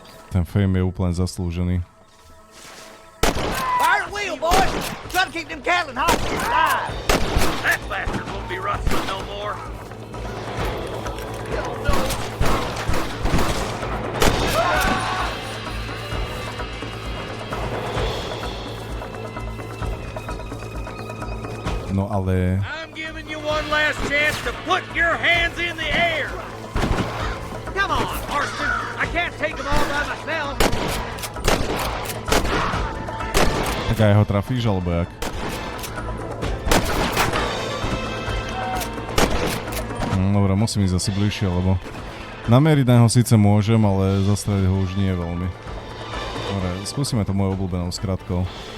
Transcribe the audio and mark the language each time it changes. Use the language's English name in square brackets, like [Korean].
[Slovak] Ten fame je úplne zaslúžený. [English] Fire the wheel, boys! Try to keep them cattle and hogs alive! That bastard won't be rustling no more. [Slovak] No ale... [English] I'm giving you one last chance to put your hands in the air. Come on, Marston. I can't take them all by myself. [Slovak] Tak aj ho trafíš, alebo jak? Dobre, musím ísť asi bližšie, lebo nameriť na neho síce môžem, ale zastreliť ho už nie veľmi. Dobre, skúsime to mojou obľúbenou skratkou.